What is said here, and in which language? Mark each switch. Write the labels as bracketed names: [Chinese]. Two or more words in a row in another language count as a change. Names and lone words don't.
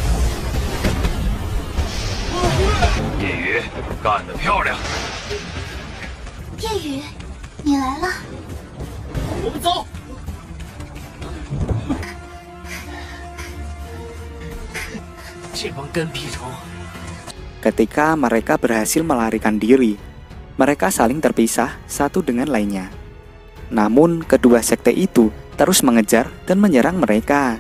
[Chinese] 干得漂亮！夜雨，你来了。我们走。这帮跟屁虫！ [Indonesian] Ketika mereka berhasil melarikan diri, mereka saling terpisah satu dengan lainnya. Namun kedua sekte itu terus mengejar dan menyerang mereka.